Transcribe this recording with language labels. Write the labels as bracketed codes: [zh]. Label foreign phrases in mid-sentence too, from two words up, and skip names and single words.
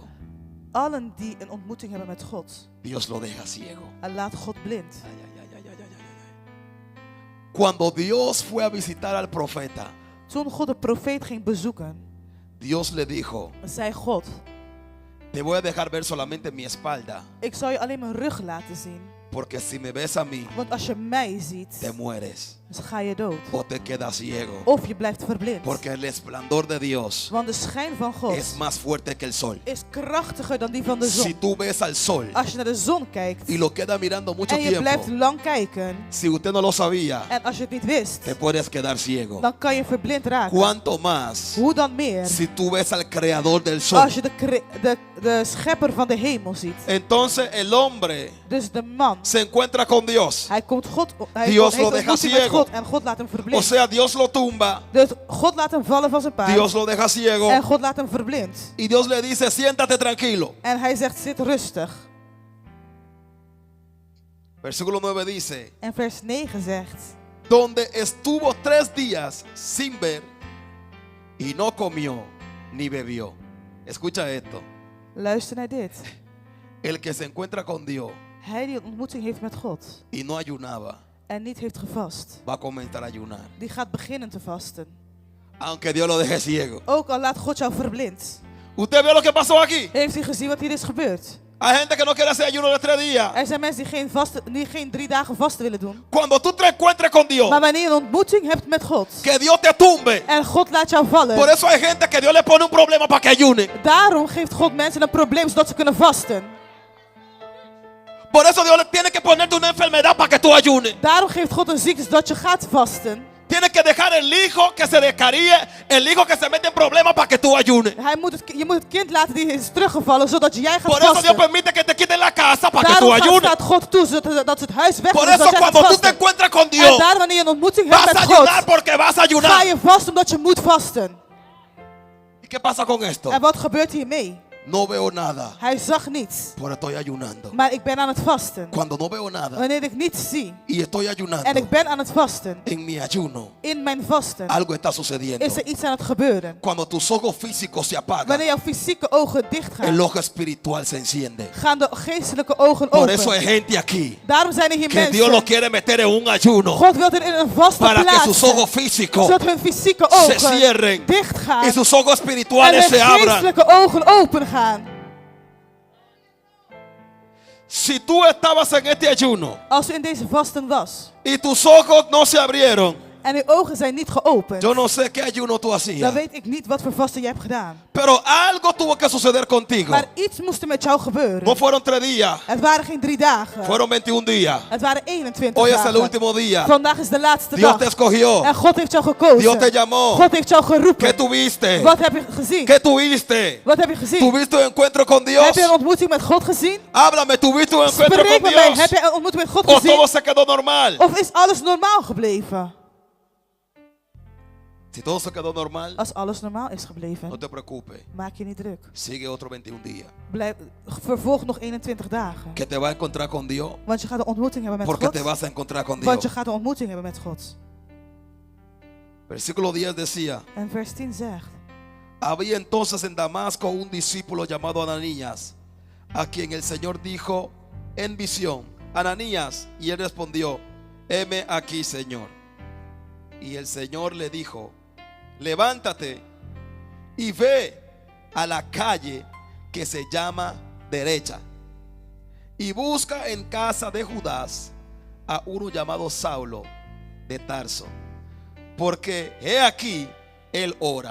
[nl] Allen die een ontmoeting hebben met God. [es] Dios lo deja ciego. [nl] En laat God blind. Ay, ay, ay, ay, ay, ay, ay. [es] Cuando Dios fue a visitar al profeta, [nl] Toen God de profeet ging bezoeken, [es] Dios le dijo: [nl] zei God, [es] te voy a dejar ver solamente mi espalda, [nl] ik zal je alleen mijn rug laten zien. [es] porque si me ves a mí, [nl] Want als je mij ziet, [es] te mueres [nl] dan ga je dood. [es] o te quedas ciego. [nl] Of je blijft verblind. [es] Porque el esplendor de Dios [nl] Want de schijn van God [es] es más fuerte que el sol. [nl] is krachtiger dan die van de [es] Si [nl] zon. [es] tú ves al sol [nl] Als je naar de zon kijkt [es] y lo quedas mirando mucho [nl] en je blijft [es] tiempo, [nl] lang kijken, [es] si usted no lo sabía, [nl] en als je het niet wist, [es] te puedes quedar ciego. [nl] dan kan je verblind raken. [es] Cuánto más [nl] Hoe dan meer [es] si tú ves al creador del sol. [nl] als je de schepper van de hemel ziet. [es] Entonces el hombre [nl] Dus de man, [es] se encuentra con Dios. [nl] hij komt God, [es] Dios [nl] heeft [es] lo deja [nl] ontmoeting met [es] ciego. [nl] God en God laat hem [es] O [nl] verblind. [es] sea, Dios lo tumba, [nl] Dus God laat hem vallen van zijn paard [es] Dios lo deja ciego [nl] en God laat hem verblind. [es] y Dios le dice: siéntate tranquilo. [nl] En hij zegt, zit rustig. [es] Versículo 9 dice: [nl] En vers 9 zegt, [es] donde estuvo 3 días sin ver y no comió ni bebió. Escucha esto. [nl] luister naar dit. [es] El que se encuentra con Dios [nl] Hij die een ontmoeting heeft met God [es] y no ayunaba, [nl] en niet heeft gevast, [es] va a comenzar a ayunar. [nl] die gaat beginnen te vasten. [es] Aunque Dios lo deje ciego. [nl] Ook al laat God jou verblind. [es] ¿Usted vio lo que pasó aquí? [nl] Heeft u gezien wat hier is gebeurd? [es] Hay gente que no quiere hacer ayuno de 3 días. [nl] Er zijn mensen die geen 3 dagen vasten willen doen. [es] Cuando tú te encuentres con Dios, [nl] Maar wanneer je een ontmoeting hebt met God [es] que Dios te tumbe. [nl] en God laat jou vallen, [es] Por eso hay gente que Dios le pone un problema para que ayune. [nl] daarom geeft God mensen een probleem zodat ze kunnen vasten. [es] Por eso Dios le tiene que ponerte una enfermedad para que tú ayunes. [nl] Daarom geeft God een ziekte zodat je gaat vasten. [es] Tienes que dejar el hijo que se descaríe, el hijo que se mete en problemas para que tú ayunes. [nl] Je moet het kind laten die is teruggevallen zodat jij gaat [es] Por eso Dios [nl] vasten. [es] permite que te quiten la casa para que tú [nl] Daarom [es] ayunes. [nl] staat God toe dat ze het huis weg [es] Por [nl] doen [es] eso [nl] zodat jij gaat [es] cuando tú te [nl] vasten. [es] encuentras con [nl] En [es] Dios, [nl] daarom wanneer je een ontmoeting hebt [es] vas a [nl] met God, [es] ayunar porque vas a [nl] ga [es] ayunar. [nl] je vasten omdat je moet vasten. [es] ¿Y qué pasa con esto? [nl] En wat gebeurt hiermee? [es] No veo nada, [nl] Hij zag niets, [es] pero estoy ayunando. [nl] maar ik ben aan het vasten. [es] Cuando no veo nada [nl] Wanneer ik niets zie [es] y estoy [nl] en [es] ayunando, [nl] ik ben aan het vasten, [es] en mi ayuno [nl] in mijn vasten [es] algo está sucediendo. [nl] is er iets aan het gebeuren. [es] Cuando tus ojos físicos se apagan, [nl] Wanneer jouw fysieke ogen dicht [es] el [nl] gaan, [es] ojo espiritual se enciende. [nl] gaan de geestelijke ogen [es] Por eso hay [nl] open. [es] gente aquí [nl] Daarom zijn er hier [es] que Dios lo [nl] mensen. [es] quiere meter en un ayuno [nl] God wil er in een vaste [es] para que sus [nl] plaats, [es] ojos físicos [nl] zodat hun fysieke [es] se [nl] ogen [es] cierren [nl] dicht gaan [es] y sus ojos [nl] en [es] espirituales [nl] hun [es] se abran. [nl] geestelijke ogen open gaan. [es] Si tú estabas en este ayuno [nl] Als u in deze vasten was [es] y tus ojos no se abrieron, [nl] en uw ogen zijn niet geopend, [es] yo no sé qué ayuno tú [nl] dan [es] hacías, [nl] weet ik niet wat voor vasten jij hebt gedaan. [es] pero algo tuvo que suceder contigo. [nl] Maar iets moest er met jou [es] No [nl] gebeuren. [es] fueron 3 días, [nl] Het waren geen 3 dagen. [es] fueron 21 días. [nl] Het waren 21 [es] Hoy es el [nl] dagen. [es] último día. [nl] Vandaag is de laatste [es] Dios te [nl] dag. [es] escogió. [nl] En God heeft jou gekozen. [es] Dios te llamó. [nl] God heeft jou [es] ¿Qué [nl] geroepen. [es] tuviste? [nl] Wat heb je gezien? [es] ¿Qué tuviste? [nl] Wat heb je gezien? [es] ¿Tuviste un encuentro con Dios? [nl] Heb je een ontmoeting met God gezien? [es] Háblame, ¿tuviste un encuentro [nl] Spreek [es] con [nl] met mij. [es] Dios? [nl] Heb je een ontmoeting met God [es] ¿O [nl] gezien? [es] todo se quedó normal? [nl] Of is alles normaal gebleven? [es] Si todo se quedó normal, [nl] Als alles normaal is gebleven, [es] no te preocupes. [nl] maak je niet druk. [es] Sigue otro 21 días. [nl] Vervolg nog 21 dagen. [es] Que te vas a encontrar con Dios. [nl] Want je gaat een ontmoeting hebben met [es] Porque te [nl] God. [es] vas a encontrar con [nl] Want [es] Dios. [nl] je gaat een ontmoeting hebben met God. [es] Versículo 10 decía: [nl] En vers 10 zegt: [es] había entonces en Damasco un discípulo llamado Ananías, a quien el Señor dijo en visión: Ananías. Y él respondió: heme aquí, Señor. Y el Señor le dijo: levántate y ve a la calle que se llama Derecha y busca en casa de Judas a uno llamado Saulo de Tarso, porque he aquí él ora.